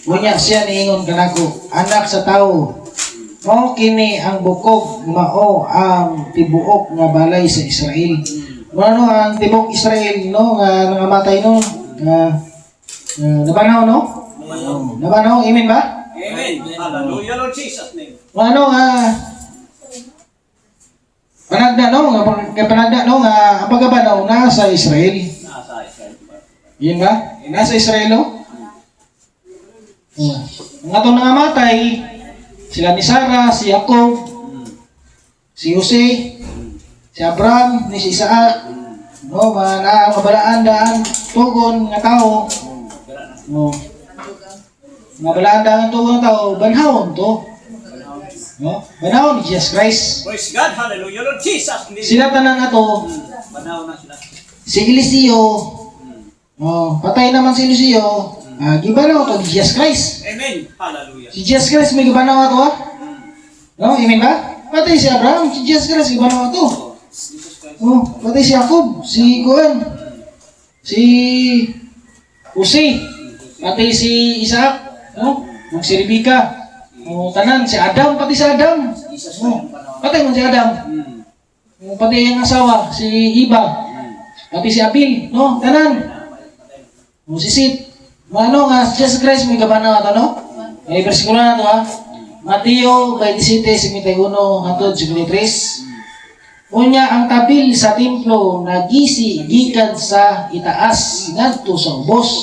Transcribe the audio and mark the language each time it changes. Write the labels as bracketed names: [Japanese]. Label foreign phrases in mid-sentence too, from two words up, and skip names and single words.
[Cebuano] Unya siya niingon kanako, anak sa tao, mao kini ang bukog mao ang tibuok nga balay sa Israel. Ano ang tibuok Israel, no, nga nangamatay, no, nabanaw, no? Nabanaw, amen ba? [English] Amen. Hallelujah. Lord Jesus' name. [Cebuano] Ano panagda, no, panagda, no, nga ang pagkabanaw nasa Israel. Nasa Israel. [Filipino] Yun ba? Nasa Israel, [Cebuano] no? Ang atong nangamatay, sila ni Sarah, si Jacob, si Jose, si Abraham, ni si Isaac, no, mabalaan daan tugon nga tao, no, mabalaan daan tugon nga tao, banhawon to, no, banhawon ni Jesus Christ. [English] Praise God. Hallelujah. Lord Jesus' name. [Cebuano] Sila tanan ato, Panaw na sila. si Eliseo, no, patay naman si Eliseo, gibanaw to ni Jesus Christ. Amen. Hallelujah. Si Jesus Christ may gibanaw ato, no, amen ba? Patay si Abraham, si Jesus Christ gibanaw ato. Jesus Christ. Oh, pati si Jacob, si Juan, si Jose, pati si Isaac, no? Si Rebecca, tanan, si Adam, pati si Adam, pati man si Adam, pati [Filipino] yung asawa, [Cebuano] si Iba, pati si Abil, no? Tanan, si Sith, ano nga, Jesus Christ may gabanaw ato, no? [Filipino] May versikulo na ito, ha? [Cebuano] Mateo 27:51 hangtod 53. Unya ang tabil sa templo nagisi gikan sa itaas ngadto sa ubos.